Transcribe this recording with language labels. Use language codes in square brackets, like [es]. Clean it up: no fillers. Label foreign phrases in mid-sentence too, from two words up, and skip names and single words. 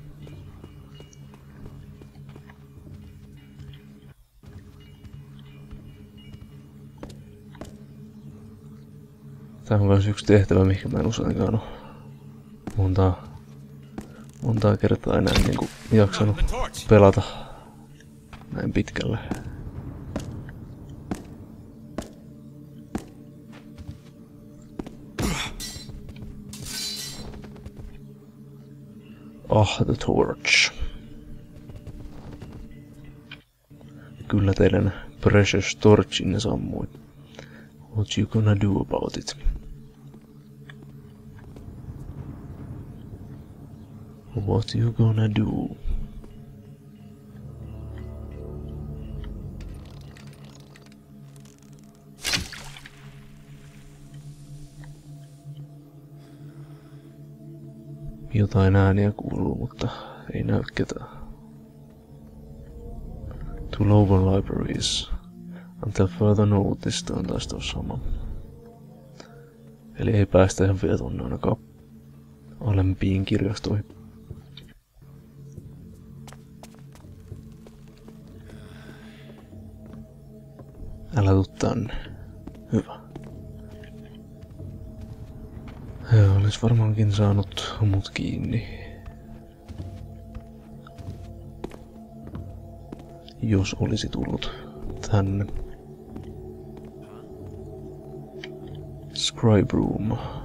[fi] Tää on myös yksi tehtävä, mikä mä en useinkaan oo montaa kertaa enää niinku jaksanut pelata näin pitkälle. [en] The torch. [fi] Kyllä teidän precious torchinne sammui. [en] What you gonna do about it? What you gonna do? [fi] Jotain ääniä kuuluu, mutta ei näy ketään. [en] To lower libraries. Until further notice, [fi] on taas tuossa sama. Eli ei päästä ihan vielä tonne ainakaan alempiin kirjastoihin. Älä tuu tänne. Hyvä. Olis varmaankin saanut mut kiinni. Jos olisi tullut tänne. [en] Scribe Room.